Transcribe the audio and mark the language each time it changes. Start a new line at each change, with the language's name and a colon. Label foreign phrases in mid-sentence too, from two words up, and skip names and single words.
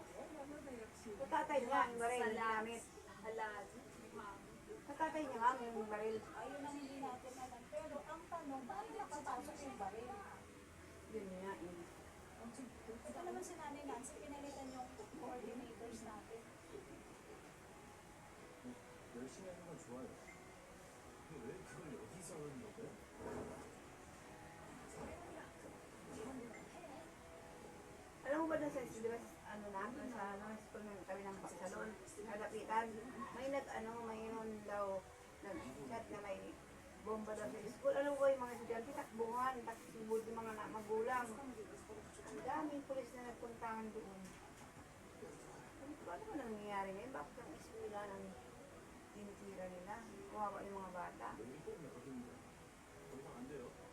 Filipino: Sa tatay niya, yung baril na ginamit. Halal. Sa tatay niya nga, yung baril. Ayun ang hindi natin alam. Pero ang tanong, bakit nakapasok yung baril? Yun nga eh. Ito naman si Nanay Nancy, pinalitan yung coordinators natin.
Korean: 열심히 하는 건 좋아요. 근데 왜 그걸 여기서 하는 거죠?
Filipino: Alam mo ba dun sa, di ba, ano na, dun sa school ng kami ng salon, kadapitan, may mayroon daw, nag-chat na may bomba daw sa school. Alam mo ba yung mga estudyante, takbuhan, takbud yung mga magulang. Ang daming pulis na nagpuntangan doon. Ano ba nangyayari ngayon? Bakit ang eskwela ng tinitira nila? Kawawa yung mga bata.
Korean: 여기 꼭 나거든요. 더 이상 안 돼요.